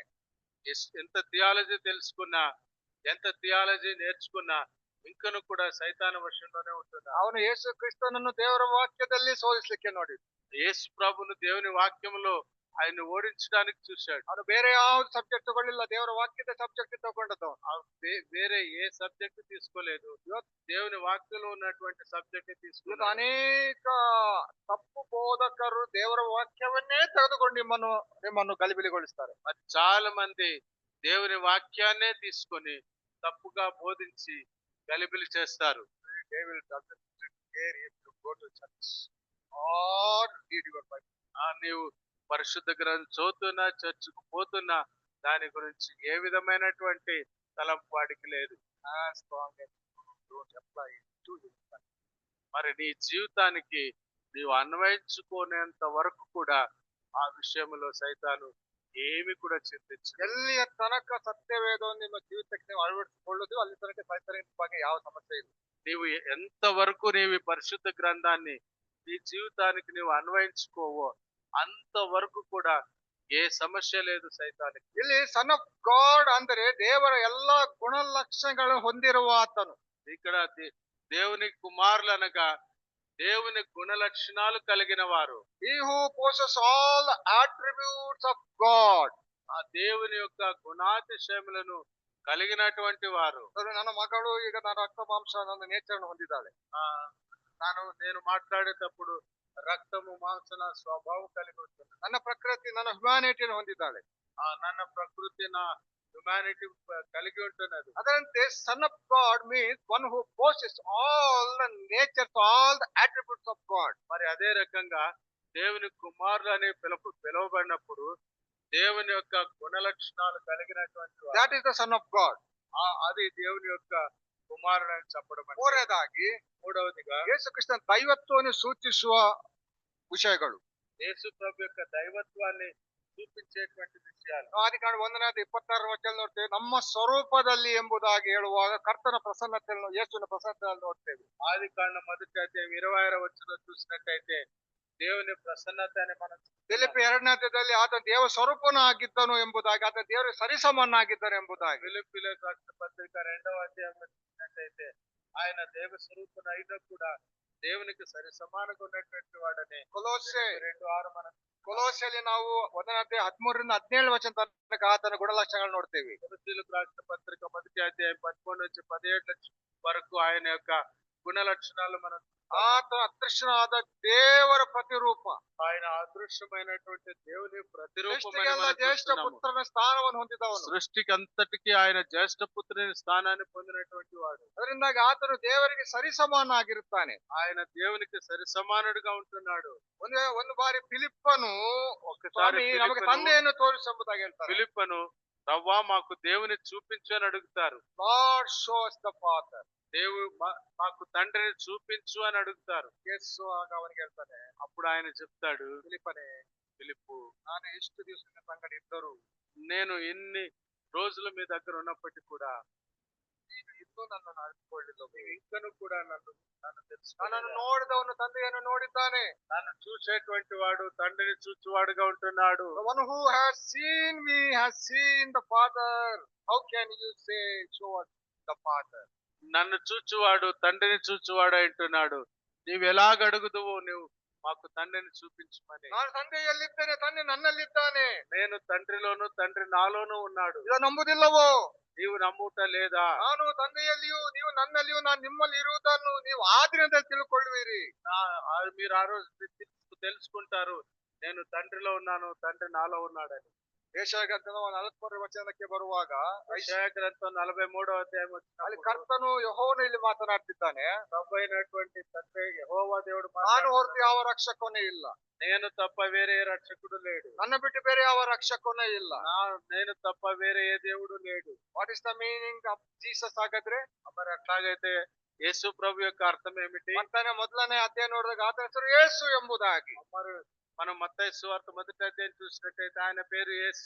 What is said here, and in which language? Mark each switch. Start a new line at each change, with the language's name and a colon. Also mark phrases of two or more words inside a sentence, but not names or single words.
Telugu: ఎంత థియాలజీ తెలుసుకున్నా, ఎంత థియాలజీ నేర్చుకున్నా ఇంకను కూడా సైతాన వశంలోనే ఉంటున్నాడు.
Kannada: ಅವನು ಯೇಸು ಕ್ರಿಸ್ತನನ್ನು ದೇವರ ವಾಕ್ಯದಲ್ಲಿ ಸೋಲಿಸಲಿಕ್ಕೆ ನೋಡಿ,
Telugu: యేసు ప్రభును దేవుని వాక్యంలో ఆయన ఓడించడానికి చూశాడు.
Kannada: ಅವನು ಬೇರೆ ಯಾವ್ದು ಸಬ್ಜೆಕ್ಟ್ ತಗೊಳ್ಳಿಲ್ಲ, ದೇವರ ವಾಕ್ಯದ ಸಬ್ಜೆಕ್ಟ್ ತಗೊಂಡದ್ದು.
Telugu: వేరే ఏ సబ్జెక్ట్ తీసుకోలేదు, దేవుని వాక్యంలో ఉన్నటువంటి సబ్జెక్ట్ తీసుకున్నాడు.
Kannada: ಅನೇಕ ತಪ್ಪು ಬೋಧಕರು ದೇವರ ವಾಕ್ಯವನ್ನೇ ತೆಗೆದುಕೊಂಡು ನಿಮ್ಮನ್ನು ಗಲಿಬಿಲಿಗೊಳಿಸ್ತಾರೆ.
Telugu: మరి చాలా మంది దేవుని వాక్యాన్నే తీసుకొని తప్పుగా బోధించి గలిబిలి చేస్తారు. నీవు పరిశుద్ధ గ్రంథం చదువుతున్నా, చర్చికి పోతున్నా దాని గురించి ఏ విధమైనటువంటి తలంపు వాడికి లేదు. మరి నీ జీవితానికి నీవు అన్వయించుకునేంత వరకు కూడా ఆ విషయంలో సైతాను ఏమి కూడా చింతించు.
Kannada: ಎಲ್ಲಿಯ ತನಕ ಸತ್ಯವೇದವನ್ನು ನಿಮ್ಮ ಜೀವಿತಕ್ಕೆ ನೀವು ಅಳವಡಿಸಿಕೊಳ್ಳುವುದು ಅಲ್ಲಿ ತನಕ ಸೈತಾನಿನ ಬಗ್ಗೆ ಯಾವ ಸಮಸ್ಯೆ ಇಲ್ಲ.
Telugu: నీవు ఎంతవరకు నీవు ఈ పరిశుద్ధ గ్రంథాన్ని నీ జీవితానికి నీవు అన్వయించుకోవో అంతవరకు కూడా ఏ సమస్య లేదు సైతానికి.
Kannada: ಇಲ್ಲಿ
English: son of God
Kannada: ಅಂದರೆ ದೇವರ ಎಲ್ಲಾ ಗುಣಲಕ್ಷಣಗಳು ಹೊಂದಿರುವ ಆತನು.
Telugu: ఇక్కడ దేవుని కుమారులు అనగా దేవుని గుణ లక్షణాలు కలిగిన వారు.
English: He who possesses all the attributes of God.
Telugu: ఆ దేవుని యొక్క గుణాతిశయములను కలిగినటువంటి వారు.
Kannada: ನನ್ನ ಮಗಳು ಈಗ ನಾನು ರಕ್ತ ಮಾಂಸ ನನ್ನ ನೇಚರ್ ಹೊಂದಿದ್ದಾಳೆ.
Telugu: నేను మాట్లాడేటప్పుడు రక్తము మాంసన స్వభావం కలిగి ఉంటుంది.
Kannada: ನನ್ನ ಪ್ರಕೃತಿ ನನ್ನ ಹ್ಯುಮ್ಯಾನಿಟಿಯನ್ನು ಹೊಂದಿದ್ದಾಳೆ.
Telugu: ನನ್ನ ప్రకృతి నా హ్యుమానిటీ కలిగి ఉంటున్నది.
English: ಅದರಂತೆ son of God means one who possesses all the natures all the attributes of God.
Telugu: మరి అదే రకంగా దేవుని కుమారులు అనే పిలువబడినప్పుడు దేవుని యొక్క గుణ లక్షణాలు కలిగినటువంటి
English: that is the Son of God.
Telugu: అది దేవుని యొక్క కుమారుడు అని చెప్పడం.
Kannada: ಮೂರವದಿగా ಯೇಸು ಕ್ರಿಸ್ತನ ದೈವತ್ವವನ್ನು ಸೂಚಿಸುವ ವಿಷಯಗಳು.
Telugu: యేసు ప్రభు యొక్క దైవత్వాన్ని చూపించేటువంటి విషయాలు.
Kannada: ಆದಿಕಾಂಡ 1:26 ವಚನ ನೋಡ್ತೇವೆ. ನಮ್ಮ ಸ್ವರೂಪದಲ್ಲಿ ಎಂಬುದಾಗಿ ಹೇಳುವಾಗ ಕರ್ತನ ಪ್ರಸನ್ನತೆಯನ್ನು ಯೇಸುವಿನ ಪ್ರಸನ್ನತೆಯನ್ನು ನೋಡ್ತೇವೆ.
Telugu: ఆదికాండ 1:26 వచనం చూసినట్టయితే దేవుని ప్రసన్నత అని మనం.
Kannada: ಫಿಲಿಪ್ಪಿ 2:ದಲ್ಲಿ ಆತ ದೇವ ಸ್ವರೂಪನ ಆಗಿದ್ದನು ಎಂಬುದಾಗಿ, ಆತ ದೇವರ ಸರಿಸಮನಾಗಿದ್ದನು ಎಂಬುದಾಗಿ.
Telugu: ఫిలిప్పీయులకు రాసిన పత్రిక 2వ అధ్యాయంలో చూసినట్టయితే ఆయన దేవ స్వరూపున అయినా కూడా దేవునికి సరి సమానంగా ఉన్నటువంటి వాడని.
Kannada: ಕೊಲೊಸ್ಸೆ
Telugu: 2:6 మనం
Kannada: ಕೊಲೋಸ್ಯಲ್ಲಿ ನಾವು 1:13-17 ತನಕ ಆತನ ಗುಣಲಕ್ಷಣಗಳು ನೋಡ್ತೇವೆ.
Telugu: కొలస్సీయులకు రాసిన పత్రిక 1:13-17 వరకు ఆయన యొక్క గుణ లక్షణాలు మనం
Kannada: ಆತ ಅದೃಶ್ಯನಾದ ದೇವರ ಪ್ರತಿರೂಪ.
Telugu: ఆయన అదృశ్యమైనటువంటి దేవుని ప్రతిరూపమని
Kannada: ಸೃಷ್ಟಿಗೆಲ್ಲ
Telugu: మనం
Kannada: ಜ್ಯೇಷ್ಠ
Telugu: చూస్తున్నాము.
Kannada: ಪುತ್ರನ ಸ್ಥಾನವನ್ನು ಹೊಂದಿದವನು.
Telugu: సృష్టికి అంతటికి ఆయన జ్యేష్ఠ పుత్రుని స్థానాన్ని పొందినటువంటి వాడు.
Kannada: ಅದರಿಂದಾಗಿ ಆತನು ದೇವರಿಗೆ ಸರಿಸಮಾನಾಗಿರುತ್ತಾನೆ.
Telugu: ఆయన దేవునికి సరి సమానుడిగా ఉంటున్నాడు.
Kannada: ಒಂದು ಬಾರಿ ಫಿಲಿಪ್ಪನು
Telugu: ఒకసారి
Kannada: ಸ್ವಾಮಿ ನಮಗೆ ತಂದೆಯನ್ನು ತೋರಿಸೆಂಬುದಾಗಿ ಹೇಳ್ತಾರೆ.
Telugu: ఫిలిప్పను రవ్వా మాకు దేవుని చూపించు అని అడుగుతారు.
English: Lord shows the father.
Telugu: మాకు తండ్రిని చూపించు అని అడుగుతారు.
Kannada: ಯೇಸು ಆಗ ಅವನಿಗೆ ಹೇಳ್ತಾನೆ,
Telugu: అప్పుడు ఆయన చెప్తాడు,
Kannada: ఫిలిప్పు ನಾನು ಎಷ್ಟು ದಿವಸ ನಿನ್ನ ಸಂಗಡ ಇದ್ದರು,
Telugu: నేను ఎన్ని రోజులు మీ దగ్గర ఉన్నప్పటికీ కూడా
Kannada: ನೀನು ಇನ್ನೂ ನನ್ನನ್ನು ಅರಿತುಕೊಳ್ಳಿಲ್ಲ.
Telugu: నీవు ఇంకను కూడా నన్ను
Kannada: ನನ್ನನ್ನು
Telugu: తెలుసుకోలేదు.
Kannada: ನೋಡಿದವನು ತಂದೆಯನ್ನು ನೋಡಿದ್ದಾನೆ.
Telugu: నన్ను చూసేటువంటి వాడు తండ్రిని చూచువాడుగా ఉంటున్నాడు.
English: The one who has seen me has seen the father. How can you say show us the father?
Telugu: నన్ను చూచువాడు తండ్రిని చూచువాడు అంటున్నాడు. నీవు ఎలాగడుగుదువో నువ్వు మాకు తండ్రిని చూపించమని.
Kannada: ನಾನು ತಂದೆಯಲ್ಲಿದ್ದೇನೆ, ತಂದೆ ನನ್ನಲ್ಲಿದ್ದಾನೆ.
Telugu: నేను తండ్రిలోను తండ్రి నాలోనూ ఉన్నాడు.
Kannada: ಇದು ನಂಬುದಿಲ್ಲವೋ?
Telugu: నీవు నమ్ముట లేదా?
Kannada: ನಾನು ತಂದೆಯಲ್ಲಿಯೂ ನೀವು ನನ್ನಲ್ಲಿಯೂ ನಾನು ನಿಮ್ಮಲ್ಲಿ ಇರುವುದನ್ನು ನೀವು ಆ ದಿನದಲ್ಲಿ ತಿಳ್ಕೊಳ್ಳುವಿರಿ.
Telugu: మీరు ఆ రోజు తెలుసుకుంటారు నేను తండ్రిలో ఉన్నాను, తండ్రి నాలో ఉన్నాడని.
Kannada: ಯೆಶಾಯ ಗ್ರಂಥದ 43ನೇ ವಚನಕ್ಕೆ ಬರುವಾಗ ಯೆಶಾಯ ಗ್ರಂಥ
Telugu: 43వ అధ్యాయం
Kannada: ಅಲ್ಲಿ ಕರ್ತನು ಯೆಹೋವನು ಇಲ್ಲಿ ಮಾತನಾಡ್ತಿದ್ದಾನೆ.
Telugu: ప్రభువైనటువంటి తండ్రి యెహోవా దేవుడు
Kannada: ನಾನು ಹೊರತು ಯಾವ ರಕ್ಷಕನೇ ಇಲ್ಲ,
Telugu: నేను తప్ప వేరే ఏ రక్షకుడు లేడు,
Kannada: ನನ್ನ ಬಿಟ್ಟು ಬೇರೆ ಯಾವ ರಕ್ಷಕನೇ ಇಲ್ಲ.
Telugu: నేను తప్ప వేరే ఏ దేవుడు లేడు.
English: what is the meaning of Jesus?
Kannada: ಹಾಗಾದ್ರೆ
Telugu: మరి అట్లాగైతే యేసు ప్రభు యొక్క అర్థం ఏమిటి?
Kannada: ಮತ್ತಾನೆ ಮೊದಲನೇ ಅಧ್ಯಾಯ ನೋಡಿದಾಗ ಆತನ ಹೆಸರು ಯೇಸು ಎಂಬುದಾಗಿ.
Telugu: మరి మనం మత్తయి సువార్త 1వ అధ్యాయం చూసినట్టయితే ఆయన పేరు యేసు.